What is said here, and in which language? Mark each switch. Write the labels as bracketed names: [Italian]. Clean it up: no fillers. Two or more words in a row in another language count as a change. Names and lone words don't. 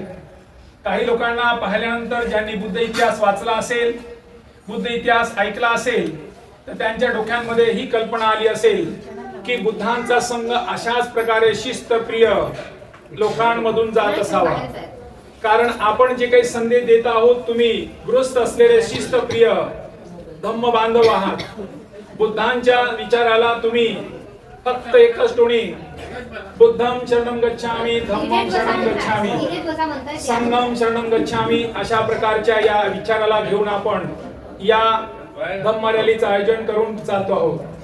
[Marathi] काही लोकांना पाहिल्यानंतर ज्यांनी बुद्ध इतिहास वाचला असेल, बुद्ध इतिहास ऐकला असेल, तर त्यांच्या डोक्यांमध्ये ही कल्पना आली असेल की बुद्धांचा संघ अशाच प्रकारे शिस्तप्रिय लोकांमधून जात असावा. कारण आपण जे काही संदेश देत आहोत, तुम्ही गृहस्थ असलेले शिस्तप्रिय धम्म बांधव आहात. बुद्धांच्या विचाराला तुम्ही फक्त एकच टोणी [Pali] बुद्धं शरणं गच्छामि, धम्मं शरणं गच्छामि, संघं शरणं गच्छामि [Marathi] अशा प्रकारच्या या विचाराला घेऊन आपण या धम्म रॅलीचं आयोजन करून जातो आहोत.